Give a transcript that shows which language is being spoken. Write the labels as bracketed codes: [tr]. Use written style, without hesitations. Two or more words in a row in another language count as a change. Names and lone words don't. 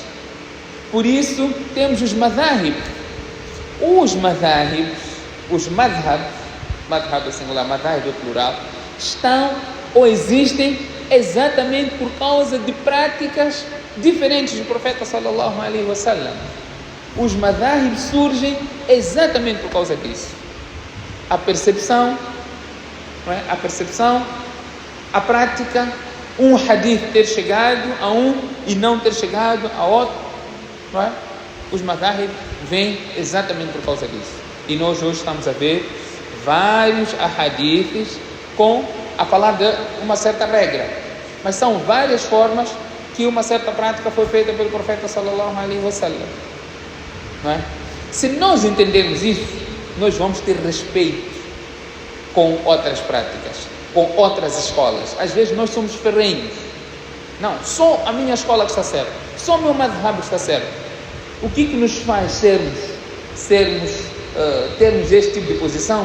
[pt] Por isso, temos os madhahib. Os madhab é singular, madhab é plural, estão ou existem exatamente por causa de práticas diferentes do profeta [ar] صلى الله عليه وسلم. [pt] Os madhahib surgem exatamente por causa disso. A percepção, não é? A percepção, a prática, um hadith ter chegado a um e não ter chegado a outro, não é? Os madhahib vêm exatamente por causa disso. E nós hoje estamos a ver vários hadiths a falar de uma certa regra, mas são várias formas que uma certa prática foi feita pelo profeta [ar] صلى الله عليه وسلم, [pt] não é? Se nós entendermos isso, nós vamos ter respeito com outras práticas, com outras escolas. Às vezes nós somos ferrenhos. Não, só a minha escola que está certa, só o meu madhhab está certo. O que nos faz termos este tipo de posição?